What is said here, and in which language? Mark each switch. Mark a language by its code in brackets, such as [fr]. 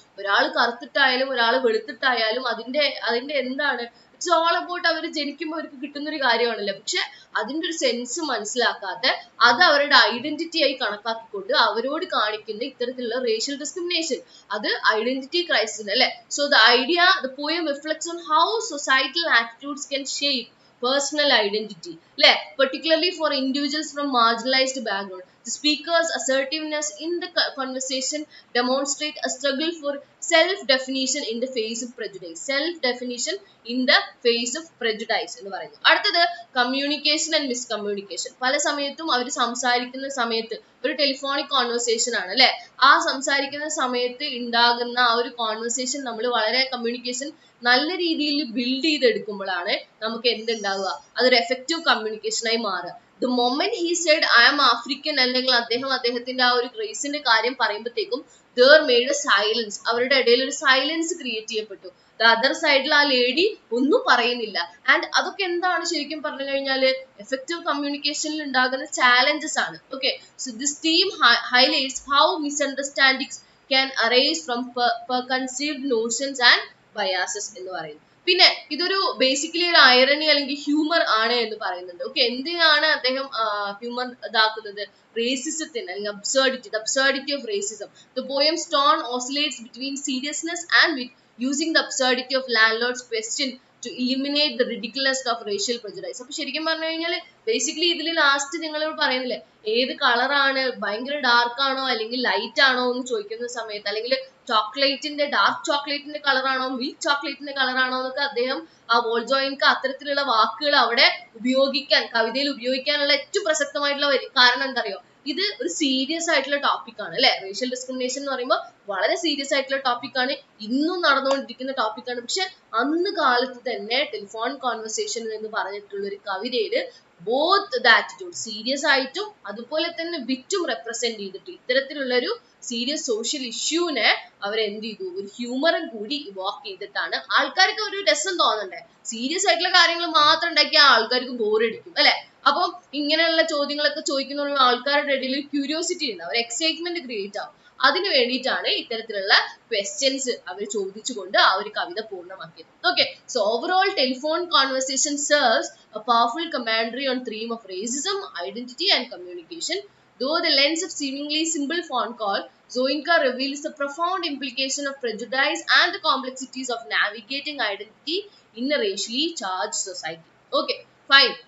[ml] ഒരാൾ കറുത്തിട്ടായാലും ഒരാൾ വെളുത്തിട്ടായാലും അതിന്റെ എന്താണ്, [en] it's all about [ml] അവർ ജനിക്കുമ്പോൾ അവർക്ക് കിട്ടുന്ന ഒരു കാര്യമാണല്ലോ. പക്ഷെ അതിന്റെ ഒരു സെൻസ് മനസ്സിലാക്കാതെ അത് അവരുടെ ഐഡന്റിറ്റി ആയി കണക്കാക്കിക്കൊണ്ട് അവരോട് കാണിക്കുന്ന ഇത്തരത്തിലുള്ള റേഷ്യൽ ഡിസ്ക്രിമിനേഷൻ, അത് ഐഡന്റിറ്റി ക്രൈസിസ് അല്ലെ. [en] So the poem reflects on how societal attitudes can shape personal identity, particularly for individuals from marginalized background. The speaker's assertiveness in the conversation demonstrate a struggle for self-definition in the face of prejudice. Self-definition in the face of prejudice [ml] എന്ന് പറയുന്നു. [en] അടുത്തത് communication and miscommunication. [ml] പല സമയത്തും അവർ സംസാരിക്കുന്ന സമയത്ത് ഒരു telephonic conversation ആണ് അല്ലെ, ആ സംസാരിക്കുന്ന സമയത്ത് ഉണ്ടാകുന്ന ആ ഒരു കോൺവെർസേഷൻ നമ്മൾ വളരെ കമ്മ്യൂണിക്കേഷൻ നല്ല രീതിയിൽ ബിൽഡ് ചെയ്തെടുക്കുമ്പോഴാണ് നമുക്ക് എന്തുണ്ടാവുക, അതൊരു എഫക്റ്റീവ് കമ്മ്യൂണിക്കേഷനായി മാറുക. [en] The moment he said I am African [ml] അല്ലെങ്കിൽ അദ്ദേഹത്തിന്റെ ആ ഒരു റേസിന്റെ കാര്യം പറയുമ്പോഴത്തേക്കും [en] there made a silence, [ml] അവരുടെ ഇടയിൽ ഒരു സൈലൻസ് ക്രിയേറ്റ് ചെയ്യപ്പെട്ടു. [en] The other side [ml] ആ ലേഡി ഒന്നും പറയുന്നില്ല. ആൻഡ് അതൊക്കെ എന്താണ് ശരിക്കും പറഞ്ഞു കഴിഞ്ഞാല് എഫക്റ്റീവ് കമ്മ്യൂണിക്കേഷനിൽ ഉണ്ടാകുന്ന ചാലഞ്ചസ് ആണ്. [en] okay, so this theme highlights how misunderstandings can arise from preconceived notions and biases [ml] എന്ന് പറയുന്നു. പിന്നെ ഇതൊരു ബേസിക്കലി ഒരു ഐറണി അല്ലെങ്കിൽ ഹ്യൂമർ ആണ് എന്ന് പറയുന്നുണ്ട്. ഓക്കെ, എന്തിനാണ് അദ്ദേഹം ഹ്യൂമർ ഇതാക്കുന്നത്? [en] റേസിസത്തിന് അല്ലെങ്കിൽ absurdity of racism. The poem's tone oscillates between seriousness and wit, using the absurdity of landlord's question to eliminate the ridiculousness of racial prejudice. [ml] അപ്പോൾ ശരിക്കും പറഞ്ഞു കഴിഞ്ഞാൽ ബേസിക്കലി ഇതിൽ ലാസ്റ്റ് നിങ്ങളോട് പറയുന്നില്ലേ ഏത് കളറാണ്, ഭയങ്കര ഡാർക്ക് ആണോ അല്ലെങ്കിൽ ലൈറ്റ് ആണോ എന്ന് ചോദിക്കുന്ന സമയത്ത്, അല്ലെങ്കിൽ ചോക്ലേറ്റിന്റെ ഡാർക്ക് ചോക്ലേറ്റിന്റെ കളറാണോ മിൽക്ക് ചോക്ലേറ്റിന്റെ കളറാണോ എന്നൊക്കെ അദ്ദേഹം ആ വോൾജോയിൻക്ക് അത്തരത്തിലുള്ള വാക്കുകൾ അവിടെ ഉപയോഗിക്കാൻ, കവിതയിൽ ഉപയോഗിക്കാനുള്ള ഏറ്റവും പ്രസക്തമായിട്ടുള്ള കാരണം എന്താ അറിയോ, ഇത് ഒരു സീരിയസ് ആയിട്ടുള്ള ടോപ്പിക് ആണ് അല്ലെ. റേഷ്യൽ ഡിസ്ക്രിമിനേഷൻ എന്ന് പറയുമ്പോൾ വളരെ സീരിയസ് ആയിട്ടുള്ള ടോപ്പിക് ആണ്, ഇന്നും നടന്നുകൊണ്ടിരിക്കുന്ന ടോപ്പിക് ആണ്. പക്ഷെ അന്ന് കാലത്ത് തന്നെ ടെലിഫോൺ കോൺവെർസേഷൻ എന്ന് പറഞ്ഞിട്ടുള്ള ഒരു കവിതയില് ബോത്ത് ദ ആറ്റിറ്റ്യൂഡ് സീരിയസ് ആയിട്ടും അതുപോലെ തന്നെ വിറ്റും റെപ്രസെന്റ് ചെയ്തിട്ട് ഇത്തരത്തിലുള്ള ഒരു സീരിയസ് സോഷ്യൽ ഇഷ്യൂനെ അവരെന്ത് ചെയ്തു, ഒരു ഹ്യൂമറും കൂടി ഇവോക്ക് ചെയ്തിട്ടാണ് ആൾക്കാർക്ക് ഒരു രസം തോന്നണ്ടേ. സീരിയസ് ആയിട്ടുള്ള കാര്യങ്ങൾ മാത്രം ഉണ്ടാക്കിയാൽ ആൾക്കാർക്ക് ബോറടിക്കും അല്ലെ. അപ്പം ഇങ്ങനെയുള്ള ചോദ്യങ്ങളൊക്കെ ചോദിക്കുന്ന ആൾക്കാരുടെ ഇടയിൽ ക്യൂരിയോസിറ്റി ഉണ്ട്, അവർ എക്സൈറ്റ്മെന്റ് ക്രിയേറ്റ് ആവും. അതിന് വേണ്ടിയിട്ടാണ് ഇത്തരത്തിലുള്ള ക്വസ്റ്റ്യൻസ് അവർ ചോദിച്ചുകൊണ്ട് ആ ഒരു കവിത പൂർണ്ണമാക്കിയത്. [en] Okay, so overall telephone conversation serves a powerful commentary on theme of racism, identity and communication. Though the lens of seemingly simple phone call, Zoinka reveals the profound implication of prejudice and the complexities of navigating identity in a racially charged society. Okay, fine.